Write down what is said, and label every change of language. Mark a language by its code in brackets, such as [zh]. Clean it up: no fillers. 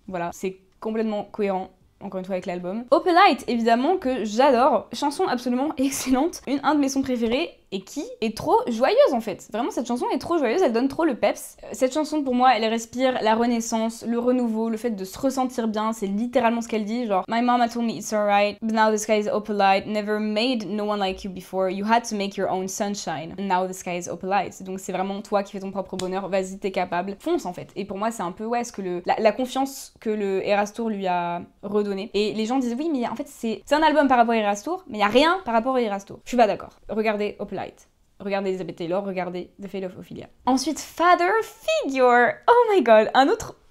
[fr] Voilà, c'est complètement cohérent, encore une fois, avec l'album. Opelite, évidemment, que j'adore. Chanson absolument excellente. Un de mes sons préférés et qui est trop joyeuse en fait. Vraiment, cette chanson est trop joyeuse, elle donne trop le peps. Cette chanson, pour moi, elle respire la renaissance, le renouveau, le fait de se ressentir bien. C'est littéralement ce qu'elle dit, genre [en] My mama told me it's alright, but now the sky is opalite, never made no one like you before, you had to make your own sunshine, and now the sky is opalite. [fr] Donc c'est vraiment toi qui fais ton propre bonheur, vas-y, t'es capable, fonce en fait. Et pour moi, c'est un peu, ouais, ce que la confiance que le Eras Tour lui a redonné. Et les gens disent, oui, mais en fait, c'est un album par rapport à Eras Tour, mais il y a rien par rapport à Eras Tour. Je suis pas d'accord. Regardez Opalite. Regardez Elizabeth Taylor, regardez The Fate of Ophelia. Ensuite, Father Figure. [en] Oh my god, [fr] un autre